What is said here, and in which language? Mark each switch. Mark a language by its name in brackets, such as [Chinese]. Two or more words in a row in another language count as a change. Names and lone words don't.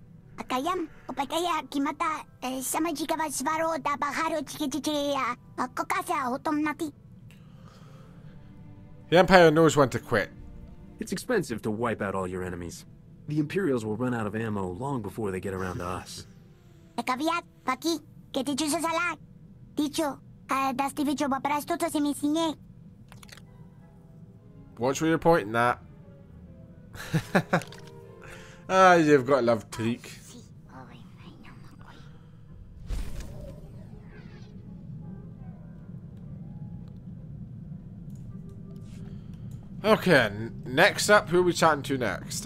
[English] Akayam, opakaya kimata, samajika svaro da baharo chikichiya, kokasa otomnati. The Empire knows when to quit. It's expensive to wipe out all your enemies. The Imperials will run out of ammo long before they get around to us. Kaviat, Paki, que te chusa salak. Dicho, das divicho baprasto to semisine. Watch where you're pointing at. Ah, you've got to love Tariq. Okay, next up, who are we chatting to next?